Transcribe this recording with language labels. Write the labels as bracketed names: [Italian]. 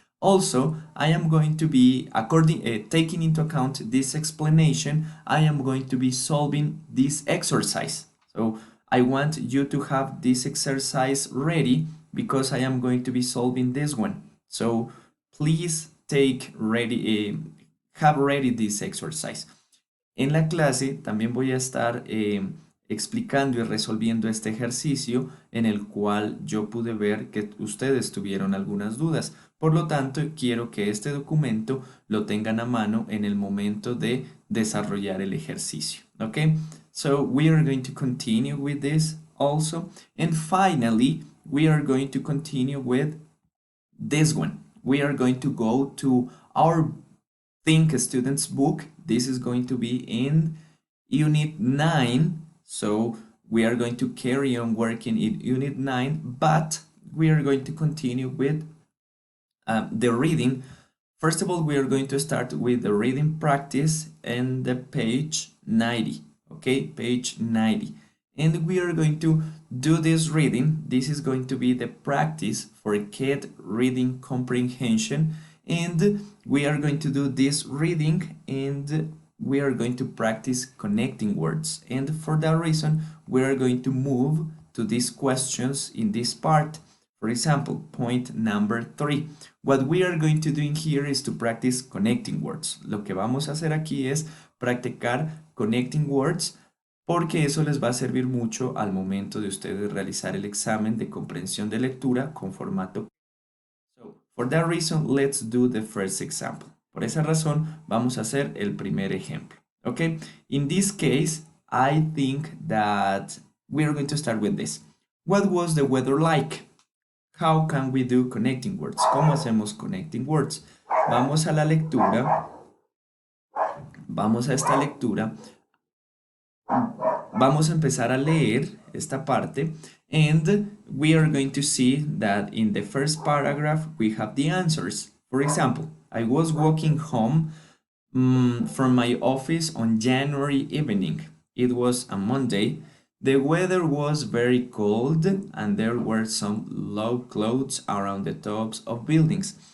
[English] Also, I am going to be taking into account this explanation. I am going to be solving this exercise. So I want you to have this exercise ready because I am going to be solving this one. So please have ready this exercise. [Spanish] En la clase también voy a estar explicando y resolviendo este ejercicio en el cual yo pude ver que ustedes tuvieron algunas dudas. Por lo tanto, quiero que este documento lo tengan a mano en el momento de desarrollar el ejercicio. [English] Okay? So we are going to continue with this also. And finally, we are going to continue with this one. We are going to go to our Think Students book. This is going to be in Unit 9. So we are going to carry on working in Unit 9, but we are going to continue with the reading. First of all, we are going to start with the reading practice and the page 90. Okay, page 90. And we are going to do this reading. This is going to be the practice for kid reading comprehension. And we are going to do this reading and we are going to practice connecting words. And for that reason, we are going to move to these questions in this part. For example, point number 3. What we are going to do in here is to practice connecting words. [Spanish] Lo que vamos a hacer aquí es practicar connecting words porque eso les va a servir mucho al momento de ustedes realizar el examen de comprensión de lectura con formato. [English] So, for that reason, let's do the first example. [Spanish] Por esa razón, vamos a hacer el primer ejemplo. [English] Okay? In this case, I think that we are going to start with this. What was the weather like? How can we do connecting words? [Spanish] ¿Cómo hacemos connecting words? Vamos a la lectura. Vamos a esta lectura. Vamos a empezar a leer esta parte. [English] And we are going to see that in the first paragraph, we have the answers. For example, I was walking home from my office on January evening. It was a Monday. The weather was very cold and there were some low clouds around the tops of buildings.